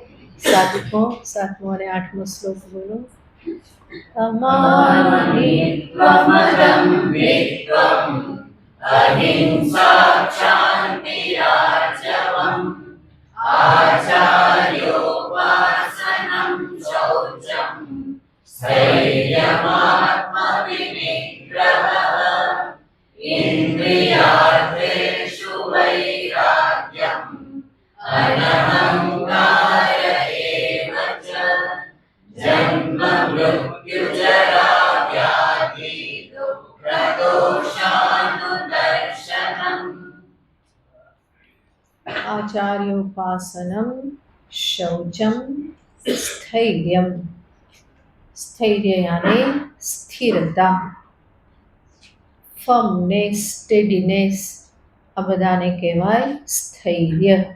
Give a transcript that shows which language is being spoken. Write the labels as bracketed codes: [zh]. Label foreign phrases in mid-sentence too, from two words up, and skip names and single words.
[gu] સાતમો અને 8મો શ્લોક બોલો. [sa] અમાનિત્વમદં વિત્વમ અહિંસા ક્ષાંતિરાર્જવમ આચાર્યોપાસનમ શૌચમ स्थैर्यमात्मविनिग्रहः इन्द्रियार्थेषु वैराग्यम् अनहङ्कार एव च जन्म मृत्युजरा व्याधि दुःखदोषानुदर्शनम् આચાર્યોપાસનમ શૌચમ સ્થૈર્યમ. [gu] સ્થૈર્ય યાને સ્થિરતા, ફર્મનેસ, સ્ટેડીનેસ, આ બધાને કહેવાય સ્થૈર્ય.